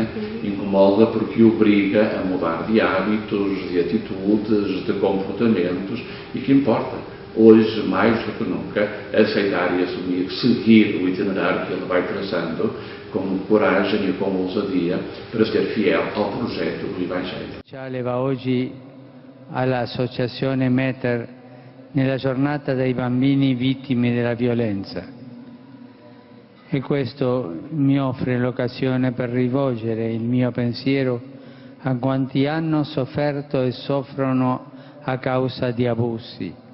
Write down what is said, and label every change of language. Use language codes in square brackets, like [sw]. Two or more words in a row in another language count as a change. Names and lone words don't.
[pt] Incomoda porque obriga a mudar de hábitos, de atitudes, de comportamentos, e que importa, hoje, mais do que nunca, aceitar e assumir, seguir o itinerário que ele vai traçando, com coragem e com ousadia, para ser fiel ao projeto do Evangelho. [it] Speciale va oggi all'Associazione Mater nella giornata dei bambini vittime della violenza. E questo mi offre l'occasione per rivolgere il mio pensiero a quanti hanno sofferto e soffrono a causa di abusi.